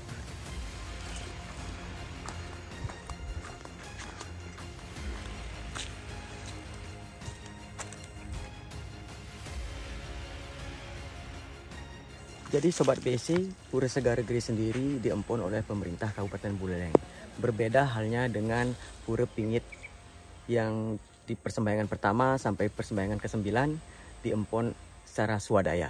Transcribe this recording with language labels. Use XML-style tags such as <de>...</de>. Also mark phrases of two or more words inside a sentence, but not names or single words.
<id>Jadi Sobat BSC, Pura Segara Giri sendiri diempon oleh pemerintah Kabupaten Buleleng. Berbeda halnya dengan Pura Pingit yang di persembahyangan pertama sampai persembahyangan ke-9 diempon secara swadaya.</id>